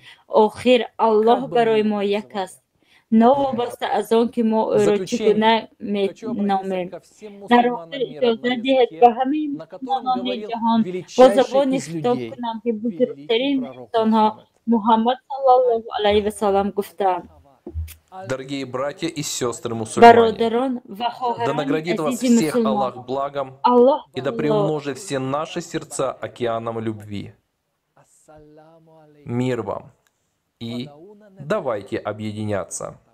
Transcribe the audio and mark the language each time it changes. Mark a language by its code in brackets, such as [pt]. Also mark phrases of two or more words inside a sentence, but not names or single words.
[tg] آخر الله برای ما یک است، نوابسته از آن که ما او را چگونه می‌نامیم. در آخر اجازه دهید به همه مسلمانان جهان با زبان خطاب کنم که بزرگترین انسان‌ها محمد [ar] صلی الله علیه و سلم [tg] گفتند: [ru] Дорогие братья и сестры мусульмане, да наградит вас всех Аллах благом и да приумножит все наши сердца океаном любви. Мир вам и давайте объединяться.